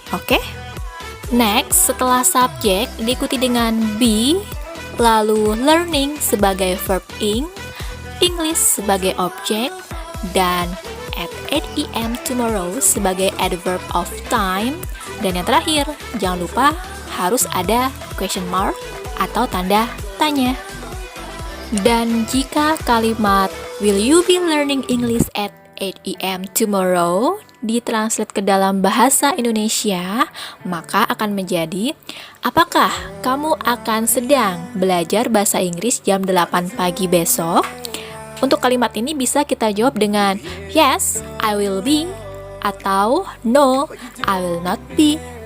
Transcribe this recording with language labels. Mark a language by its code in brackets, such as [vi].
[id] Oke? Next, setelah subjek diikuti dengan be, lalu learning sebagai verb ing, English sebagai objek, dan [en] at 8 a.m. tomorrow [id] sebagai [en] adverb of time. [id] Dan yang terakhir, jangan lupa harus ada question mark atau tanda tanya. Dan jika kalimat [en] will you be learning English at 8 a.m. [id] tomorrow ditranslate ke dalam bahasa Indonesia, maka akan menjadi apakah kamu akan sedang belajar bahasa Inggris jam 8 pagi besok? Untuk kalimat ini bisa kita jawab dengan [en] yes, I will be, [id] atau [en] no, I will not be.